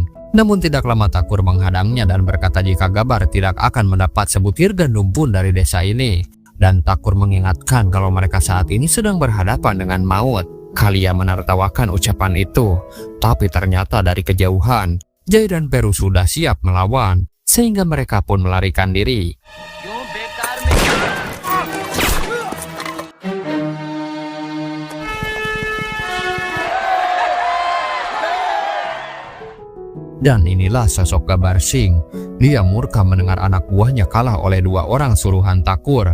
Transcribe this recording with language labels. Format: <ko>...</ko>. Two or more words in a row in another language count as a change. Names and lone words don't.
<id>Namun tidak lama Thakur menghadangnya dan berkata jika Gabar tidak akan mendapat sebutir gandum pun dari desa ini. Dan Thakur mengingatkan kalau mereka saat ini sedang berhadapan dengan maut. Kalia menertawakan ucapan itu. Tapi ternyata dari kejauhan, Jay dan Peru sudah siap melawan. Sehingga mereka pun melarikan diri.</id> <hi>क्यों बेकार में</hi> <id>Dan inilah sosok Gabar Singh. Dia murka mendengar anak buahnya kalah oleh dua orang suruhan Thakur.</id>